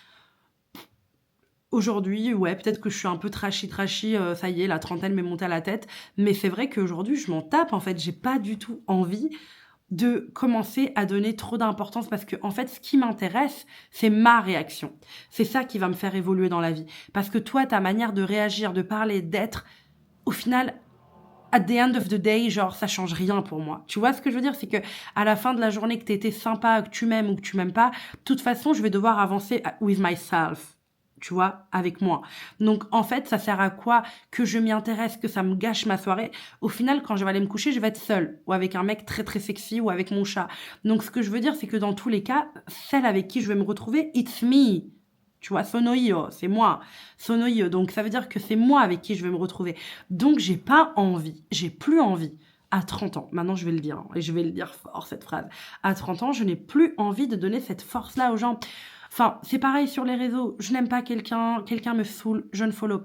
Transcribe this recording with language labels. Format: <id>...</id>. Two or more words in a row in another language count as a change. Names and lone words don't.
<fr>Aujourd'hui, ouais, peut-être que je suis un peu trashy, ça y est, la trentaine m'est montée à la tête. Mais c'est vrai qu'aujourd'hui, je m'en tape, en fait. J'ai pas du tout envie de commencer à donner trop d'importance parce que, en fait, ce qui m'intéresse, c'est ma réaction. C'est ça qui va me faire évoluer dans la vie. Parce que toi, ta manière de réagir, de parler, d'être, au final,</fr> <en>at the end of the day,</en> <fr>genre, ça change rien pour moi. Tu vois ce que je veux dire? C'est que, à la fin de la journée, que t'aies été sympa, que tu m'aimes ou que tu m'aimes pas, de toute façon, je vais devoir avancer</fr> <en>with myself.</en> <fr>tu vois, avec moi. Donc, en fait, ça sert à quoi que je m'y intéresse, que ça me gâche ma soirée? Au final, quand je vais aller me coucher, je vais être seule, ou avec un mec très très sexy, ou avec mon chat. Donc, ce que je veux dire, c'est que dans tous les cas, celle avec qui je vais me retrouver,</fr> <en>it's me.</en> <fr>Tu vois,</fr> <it>sono io,</it> <fr>c'est moi.</fr> <it>Sono io.</it> <fr>Donc, ça veut dire que c'est moi avec qui je vais me retrouver. Donc, j'ai pas envie, j'ai plus envie. À 30 ans, maintenant je vais le dire, hein, et je vais le dire fort cette phrase. À 30 ans, je n'ai plus envie de donner cette force-là aux gens. Enfin, c'est pareil sur les réseaux. Je n'aime pas quelqu'un, quelqu'un me saoule, je ne follow.</fr>